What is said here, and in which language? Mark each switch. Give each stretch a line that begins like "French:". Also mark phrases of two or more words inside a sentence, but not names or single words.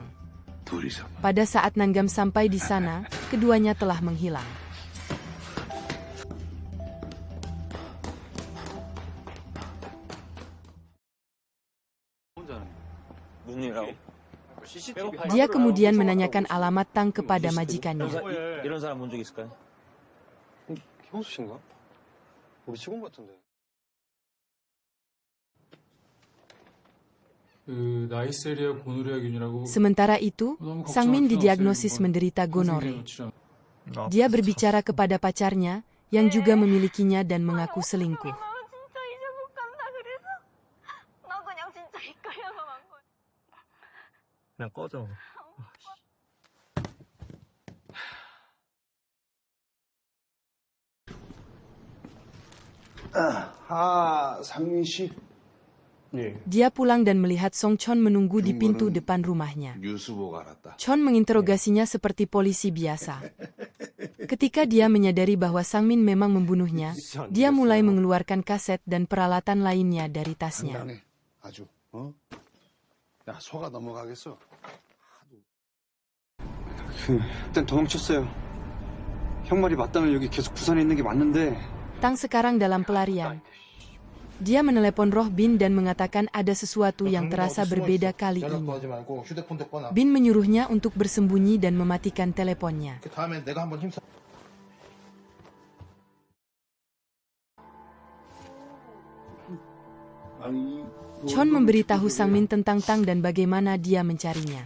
Indonesian: Pada saat Nanggam sampai di sana, keduanya telah menghilang. Dia kemudian menanyakan alamat Tang kepada majikannya.
Korean: 이런 사람 본 적 있을까요? 형수 씨인가? 우리 직원 같은데.
Indonesian: Sementara itu, Sangmin didiagnosis menderita gonore. Dia berbicara kepada pacarnya, yang juga memilikinya dan mengaku selingkuh.
Korean: 그냥 꺼져. 상민 씨.
Indonesian: Dia pulang dan melihat Song Chon menunggu di pintu depan rumahnya. Chon menginterogasinya seperti polisi biasa. Ketika dia menyadari bahwa Sangmin memang membunuhnya, dia mulai mengeluarkan kaset dan peralatan lainnya dari tasnya.
Korean: 일단 도망쳤어요. 형 말이 맞다면 여기 계속 부산에 있는 게 맞는데.
Indonesian: Tang sekarang dalam pelarian. Dia menelepon Roh Bin dan mengatakan ada sesuatu yang terasa berbeda kali ini. Bin menyuruhnya untuk bersembunyi dan mematikan teleponnya. Chon memberitahu Sangmin tentang Tang dan bagaimana dia mencarinya.